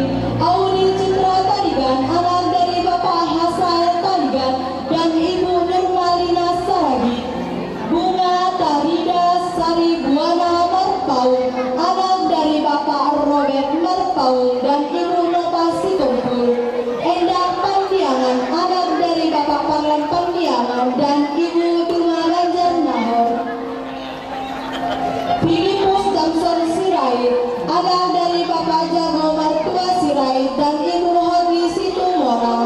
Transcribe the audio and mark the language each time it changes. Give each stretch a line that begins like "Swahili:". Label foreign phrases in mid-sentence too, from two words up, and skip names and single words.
Indonesian: Auri Citra Tadigan, anak dari Bapak Hasael Tadigan dan Ibu Nurmalina Saragi. Bunga Tarida Sari Buana Marpaung, anak dari Bapak Robert Marpaung dan Ibu Nova Situmpul. Endah Pandiangan, anak dari Bapak Parlan Pandiangan dan Ibu Duma Ganjar Nahor. Filipus Damson Sirait, anak dari Bapak Jago Martua Sirait dan Ibu Hodri Situmorang.